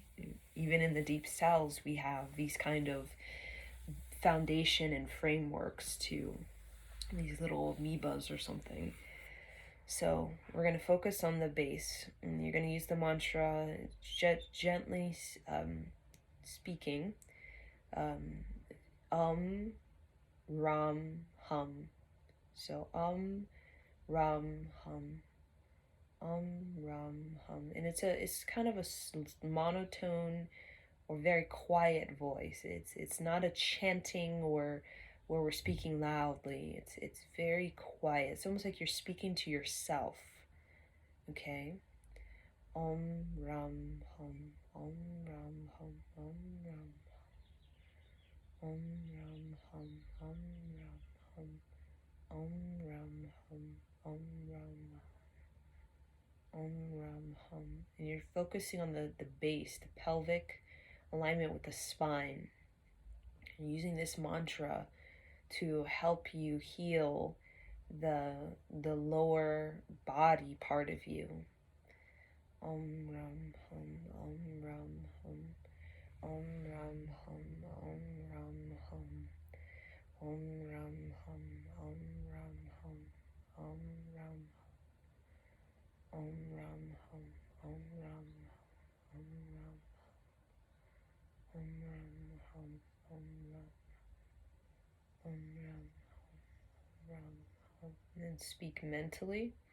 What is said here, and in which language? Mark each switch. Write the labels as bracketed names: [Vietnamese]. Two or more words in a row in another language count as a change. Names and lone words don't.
[English] Even in the deep cells, we have these kind of foundation and frameworks to these little amoebas or something. So we're going to focus on the base, and you're going to use the mantra gently speaking. [Sanskrit] Ram, hum. So ram, hum. Ram, hum. [English] And it's kind of a monotone or very quiet voice. It's not a chanting or where we're speaking loudly. It's very quiet. It's almost like you're speaking to yourself. [Sanskrit] Okay? Ram, hum. Ram, hum. Ram. Ram, hum. Ram, hum. Ram, hum. Ram, hum. [English] And you're focusing on the base, the pelvic alignment with the spine. And using this mantra to help you heal the lower body part of you. [Sanskrit] Ram, hum. Ram, hum. Ram, hum. Ram, hum. Ram, hum. Ram, hum. Ram, Ram, hum. Ram, Ram, hum. Ram, hum. [English] And then speak mentally.